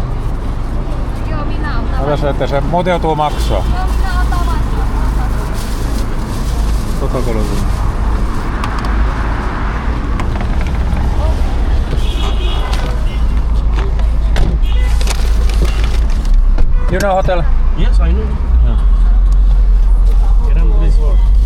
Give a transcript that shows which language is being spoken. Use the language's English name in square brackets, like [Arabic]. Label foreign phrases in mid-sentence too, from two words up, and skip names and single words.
[Finnish] Joo, minä otan. Ota se, että se muuten joutuu maksaa. Joo, minä otan vastaan. [English] Coca-Cola. You know hotel? Yes, I know. Yeah. Sheraton Resort.